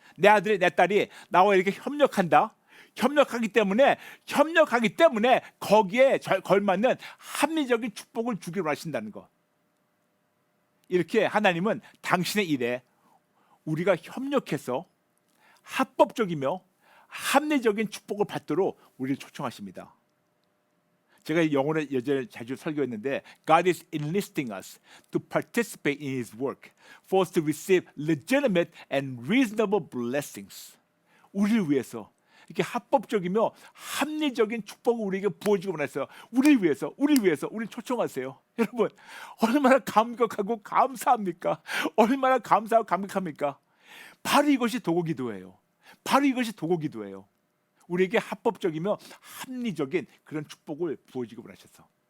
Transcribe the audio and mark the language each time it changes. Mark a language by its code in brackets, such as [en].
[ko] 내 아들이 내 딸이 나와 이렇게 협력하기 때문에 거기에 걸맞는 합리적인 축복을 주기로 하신다는 거. 이렇게 하나님은 당신의 일에 우리가 협력해서 합법적이며 합리적인 축복을 받도록 우리를 초청하십니다. 제가 영어로 예전에 자주 설교했는데 [en] God is enlisting us to participate in His work for us to receive legitimate and reasonable blessings. [ko] 우리를 위해서 이렇게 합법적이며 합리적인 축복을 우리에게 부어주고 원했어요. 우리를 위해서 우리를 초청하세요. 여러분 얼마나 감격하고 감사합니까? 얼마나 감사하고 감격합니까? 바로 이것이 도구기도예요. 바로 이것이 도구기도예요. 우리에게 합법적이며 합리적인 그런 축복을 부어주고 원하셔서.